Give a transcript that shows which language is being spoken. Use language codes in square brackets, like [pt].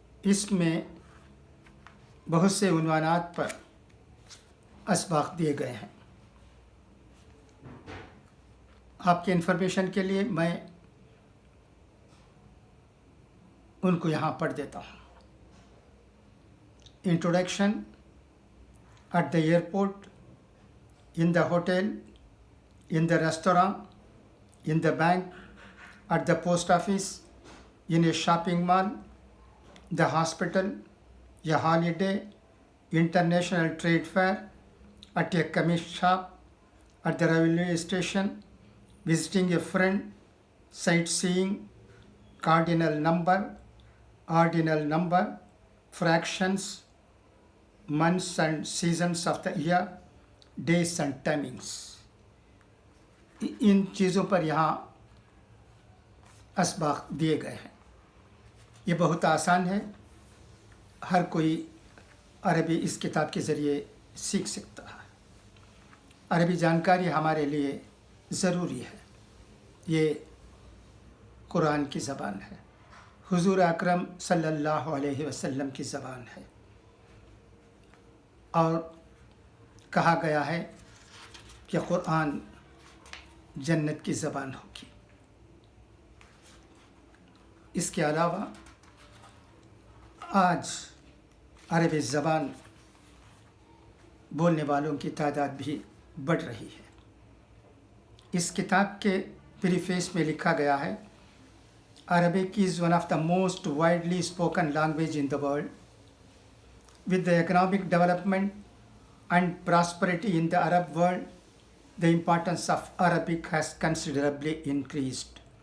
[ur] اس میں بہت سے عنوانات پر اسباق دیے گئے ہیں. آپ کے انفارمیشن کے لیے میں ان کو یہاں پڑھ دیتا ہوں. [en] Introduction: at the airport, in the hotel, in the restaurant, in the bank, at the post office, in a shopping mall, the hospital, a holiday, international trade fair, at a chemist shop, at the railway station, visiting a friend, sightseeing, cardinal number, ordinal number, fractions, months and seasons of the year, days and timings. [ur] ان چیزوں پر یہاں اسباق دیے گئے ہیں. یہ بہت آسان ہے. ہر کوئی عربی اس کتاب کے ذریعے سیکھ سکتا ہے. عربی جانکاری ہمارے لیے ضروری ہے. یہ قرآن کی زبان ہے. حضور اکرم صلی اللہ علیہ وسلم کی زبان ہے. اور کہا گیا ہے کہ قرآن جنت کی زبان ہوگی. اس کے علاوہ آج عربی زبان بولنے والوں کی تعداد بھی بڑھ رہی ہے. اس کتاب کے پریفیس میں لکھا گیا ہے [en] Arabic is one of the most widely spoken language in the world. With the economic development and prosperity in the Arab world, the importance of Arabic has considerably increased.